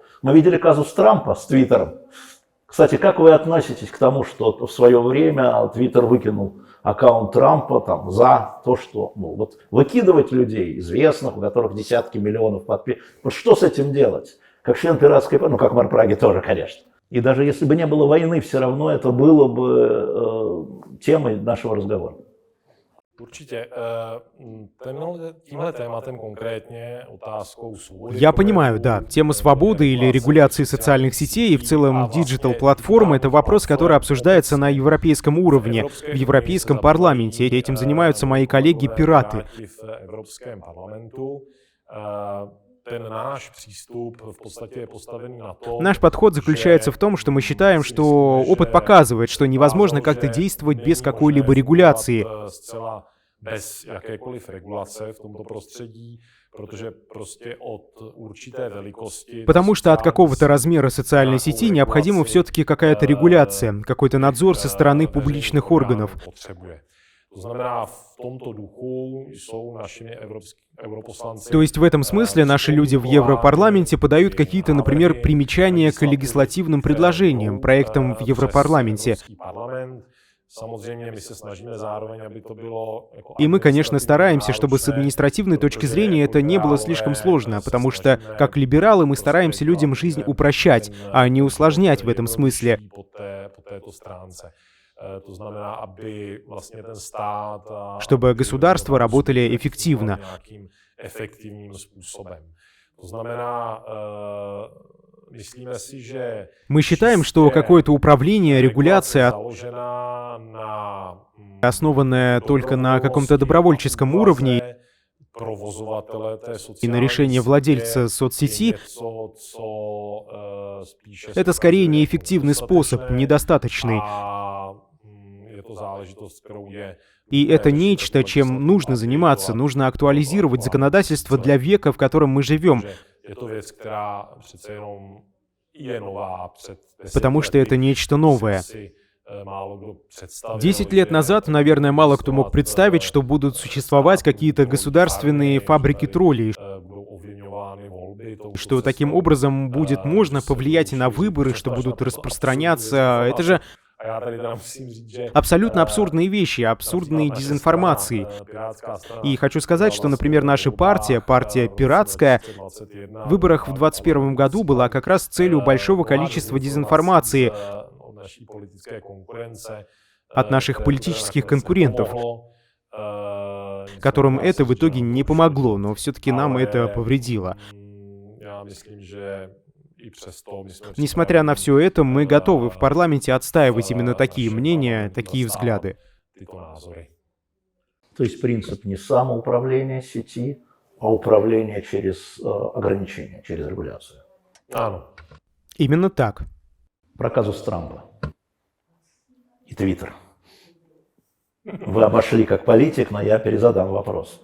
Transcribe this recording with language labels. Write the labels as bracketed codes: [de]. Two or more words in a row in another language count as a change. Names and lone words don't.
[ru] Мы видели казус Трампа с Твиттером. Кстати, как вы относитесь к тому, что в свое время Твиттер выкинул аккаунт Трампа там, за то, что вот, выкидывать людей, известных, у которых десятки миллионов подписчиков? Вот что с этим делать? Как член пиратской партии, ну как мэр Праги тоже, конечно. И даже если бы не было войны, все равно это было бы темой нашего разговора. [cs] Určitě. Tímhle tématem konkrétně otázkou svobody. [ru] Я понимаю, да, тема свободы или регуляции социальных сетей и в целом диджитал-платформ — это вопрос, который обсуждается на европейском уровне, в Европейском парламенте. Этим занимаются мои коллеги-пираты. [cs] В Evropském parlamentu. Ten náš přístup v podstatě je postavený na tom, [ru] Наш подход заключается в том, что мы считаем, что опыт показывает, что невозможно как-то действовать без какой-либо регуляции. [cs] Zcela bez jakékoliv regulace v tomto prostředí, protože prostě od určité velikosti... [ru] Потому что от какого-то размера социальной сети необходима все-таки какая-то регуляция, какой-то надзор со стороны публичных органов. [cs] To znamená, v tomto duchu jsou našimi europoslanci... [ru] То есть в этом смысле наши люди в Европарламенте подают какие-то, например, примечания к легислативным предложениям, проектам в Европарламенте. [cs] Samozřejmě my se snažíme zároveň, aby to bylo... [ru] И мы, конечно, стараемся, чтобы с административной точки зрения это не было слишком сложно, потому что, как либералы, мы стараемся людям жизнь упрощать, а не усложнять в этом смысле. [cs] To znamená, aby vlastně ten stát... [ru] Чтобы государства работали эффективно. [cs] Efektivním způsobem. To znamená, myslíme si, že [ru] Мы считаем, что какое-то управление, регуляция, [cs] založená na [ru] основанная только на каком-то добровольческом уровне [cs] provozovatele té [ru] и [cs] sociální [ru] на решение [cs] sítě [ru] владельца [cs] je [ru] соцсети, [cs] něco, co spíše [ru] это скорее неэффективный способ, недостаточный. [cs] a je to záležitost, kterou je [ru] И это нечто, чем нужно заниматься. Нужно актуализировать законодательство для века, в котором мы живем, [cs] je to věc, která přece jenom je nová. Před 10 [ru] потому что это нечто новое. [cs] si málo kdo představil, [ru] 10 лет [cs] že [ru] назад, наверное, мало кто мог представить, что будут существовать какие-то государственные фабрики троллей, [cs] budou ovlivňovány volby touto [ru] что таким образом будет можно повлиять и на выборы, что будут распространяться. Это же [cs] A já tady teda musím říct, že [ru] абсолютно абсурдные вещи, абсурдные дезинформации. [cs] Pirátská strana [ru] И хочу сказать, что, например, наша партия «Пиратская», в выборах в 2021 году была как раз целью большого количества дезинформации [cs] od naší politické konkurence, [ru] от наших политических конкурентов, которым которым это в итоге не помогло, но все-таки нам это повредило. [cs] Já myslím, že i přesto my jsme [ru] Несмотря на все это, мы готовы в парламенте отстаивать именно такие мнения, такие взгляды. [cs] tyto názory. [ru] То есть принцип не самоуправления сети, а управление через ограничения, через регуляцию. [cs] Ano. [ru] Именно так. Про казус Трампа и Твиттер. Вы обошли как политик, но я перезадам вопрос.